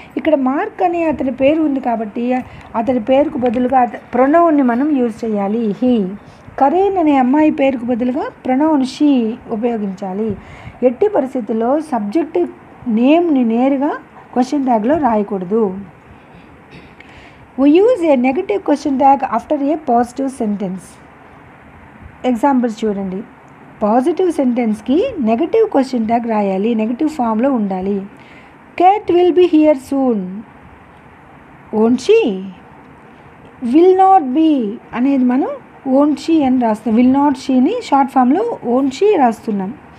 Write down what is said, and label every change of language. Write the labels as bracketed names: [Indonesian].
[Telugu] ఇక్కడ మార్క్ అనే అతని పేరు ఉంది కాబట్టి అతని పేరుకు బదులుగా ప్రొనౌన్ని మనం యూజ్ చేయాలి, హీ. కరీన్ అనే అమ్మాయి పేరుకు బదులుగా ప్రొనౌన్ షీ ఉపయోగించాలి. ఎట్టి పరిస్థితుల్లో సబ్జెక్ట్ నేమ్ని నేరుగా క్వశ్చన్ ట్యాగ్లో రాయకూడదు. [English] We use a negative question tag after a positive sentence. [Telugu] Examples చూడండి. పాజిటివ్ సెంటెన్స్కి నెగటివ్ క్వశ్చన్ ట్యాగ్ రాయాలి, నెగటివ్ ఫామ్లో ఉండాలి. [English] Kate will be here soon. Won't she. Will not be [Telugu] అనేది మనం ఓంట్ షీ అని రాస్తాం. [English] will not షీని [Telugu] షార్ట్ ఫామ్లో won't she రాస్తున్నాం.